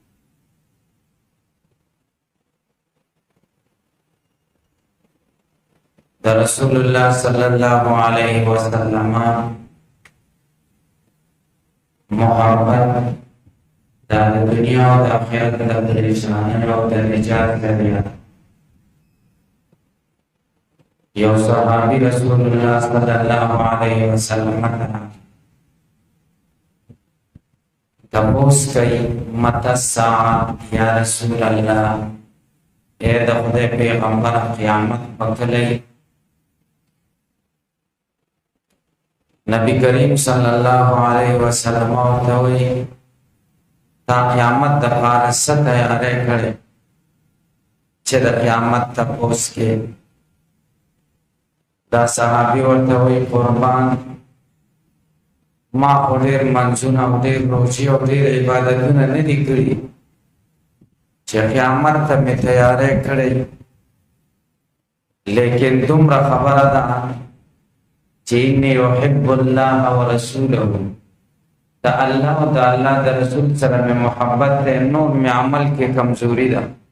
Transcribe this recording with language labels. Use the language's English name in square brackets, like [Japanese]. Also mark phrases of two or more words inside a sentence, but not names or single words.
[Pashto] د رسول الله [Arabic] صلی الله علیه وسلم [Pashto] محبت دا د دنیا او د آخرت د پریشانیو او د نجات ذریعہ. یو صحابی رسول الله [Arabic] صلی الله علیه وسلم [Pashto] تپوس کئی [Arabic] متی الساعة یا رسول اللہ، [Pashto] اے د خدای پیغمبر قیامت پکلی؟ نبی کریم [Arabic] صلی اللہ علیہ وسلم [Pashto] ورتوی تا قیامت د پاره څه تیاری کړې چې د قیامت تپوس کې؟ دا صحابي ورته وایي قربان ما خو ډېر منځونه او ډېر روژې او ډېر عبادتونه نه دي کړي چې قیامت ته مې تیاری کړی، لیکن دومره خبره ده چې [Arabic] انی احب الله ورسوله، [Pashto] د الله او د الله د رسول سره مې محبت دی، نور مې عمل کې کمزوري ده.